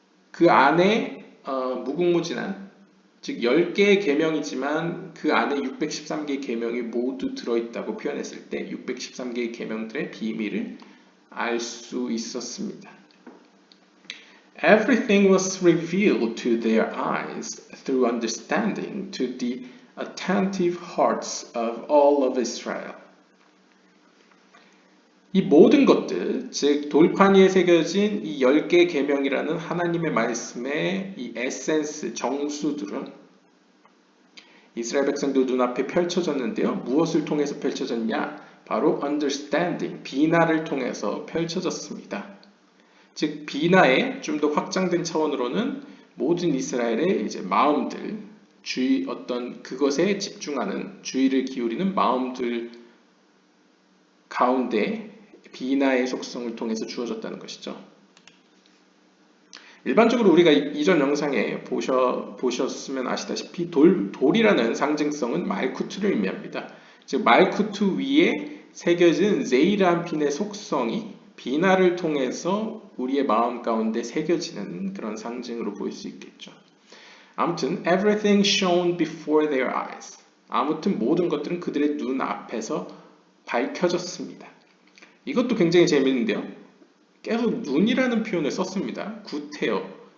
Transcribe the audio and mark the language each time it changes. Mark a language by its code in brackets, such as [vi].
[ko] 그 안에 무궁무진한 즉 10개의 계명이지만 그 안에 613개의 계명이 모두 들어있다고 표현했을 때 613개의 계명들의 비밀을 알 수 있었습니다. [en] Everything was revealed to their eyes through understanding to the attentive hearts of all of Israel. [ko] 이 모든 것들, 즉 돌판 위에 새겨진 이 10개 계명이라는 하나님의 말씀의 이 에센스, 정수들은 이스라엘 백성들 눈앞에 펼쳐졌는데요. 무엇을 통해서 펼쳐졌냐? 바로 understanding, 비나를 통해서 펼쳐졌습니다. 즉 비나의 좀 더 확장된 차원으로는 모든 이스라엘의 이제 마음들, 주의 어떤 그것에 집중하는 주의를 기울이는 마음들 가운데 비나의 속성을 통해서 주어졌다는 것이죠. 일반적으로 우리가 이전 영상에 보셨으면 아시다시피 돌이라는 상징성은 말쿠트를 의미합니다. 즉 말쿠트 위에 새겨진 제이란핀의 속성이 비나를 통해서 우리의 마음 가운데 새겨지는 그런 상징으로 보일 수 있겠죠. 아무튼 [en] everything shone before their eyes. [ko] 아무튼 모든 것들은 그들의 눈 앞에서 밝혀졌습니다. 이것도 굉장히 재밌는데요. 계속 눈이라는 표현을 썼습니다. 구태여.